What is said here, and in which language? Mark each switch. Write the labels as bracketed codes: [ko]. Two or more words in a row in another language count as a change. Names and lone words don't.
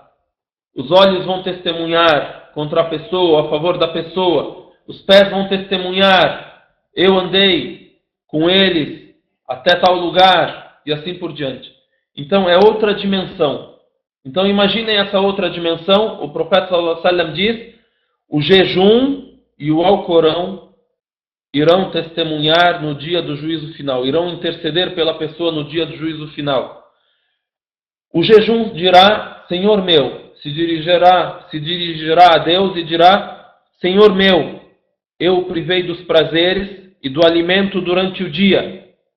[pt] Os olhos vão testemunhar contra a pessoa, a favor da pessoa. Os pés vão testemunhar. Eu andei com eles até tal lugar e assim por diante. Então é outra dimensão. Então imaginem essa outra dimensão. O profeta [ar] صلى الله عليه وسلم [pt] diz: o jejum e o Alcorão irão testemunhar no dia do juízo final. Irão interceder pela pessoa no dia do juízo final. O jejum dirá: Senhor meu. Se dirigirá a Deus e dirá: Senhor meu, eu o privei dos prazeres e do alimento durante o dia.